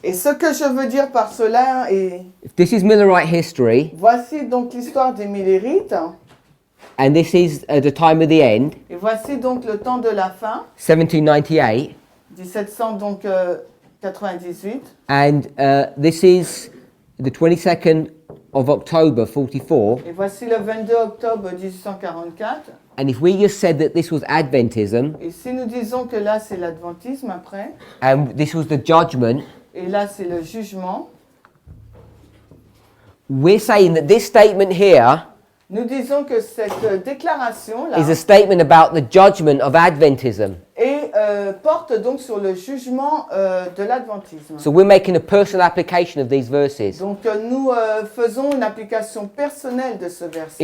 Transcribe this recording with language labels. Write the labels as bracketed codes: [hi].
[fr] Et ce que je veux dire par cela est... [en] If this is Millerite history, [fr] Voici donc l'histoire des Millerites. [en] and this is the time of the end, [fr] Et voici donc le temps de la fin, [en] 1798, [fr] 1798. [en] and this is the 22nd of October 44. [fr] Et voici le 22 octobre 1844. [en] And if we just said that this was Adventism, [fr] Et si nous disons que là c'est l'adventisme après, [en] and this was the judgment, [fr] et là c'est le jugement, [en] we're saying that this statement here [fr] nous disons que cette déclaration-là [en] is a statement about the judgment of Adventism. [fr] porte donc sur le jugement de l'adventisme. [en] So we're making a personal application of these verses. [fr] Donc nous faisons une application personnelle de ce verset.